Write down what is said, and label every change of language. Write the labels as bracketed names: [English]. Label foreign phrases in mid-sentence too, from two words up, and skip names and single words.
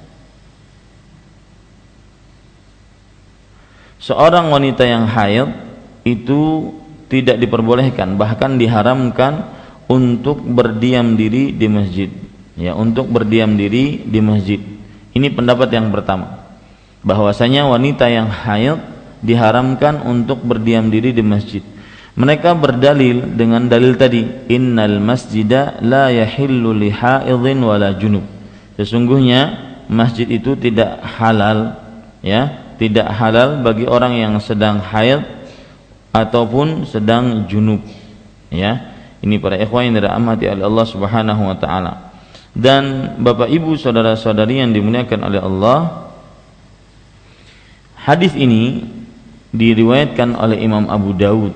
[Indonesian] seorang wanita yang haid itu tidak diperbolehkan, bahkan diharamkan untuk berdiam diri di masjid, ya, untuk berdiam diri di masjid. Ini pendapat yang pertama, bahwasanya wanita yang haid diharamkan untuk berdiam diri di masjid. Mereka berdalil dengan dalil tadi, [Arabic] إن المسجد لا يحل لحائض ولا جنب. [Indonesian] Sesungguhnya masjid itu tidak halal, ya, tidak halal bagi orang yang sedang haid ataupun sedang junub, ya. Ini para ikhwan yang dirahmati oleh Allah Subhanahu wa taala. Dan Bapak Ibu, saudara-saudari yang dimuliakan oleh Allah, hadis ini diriwayatkan oleh Imam Abu Daud.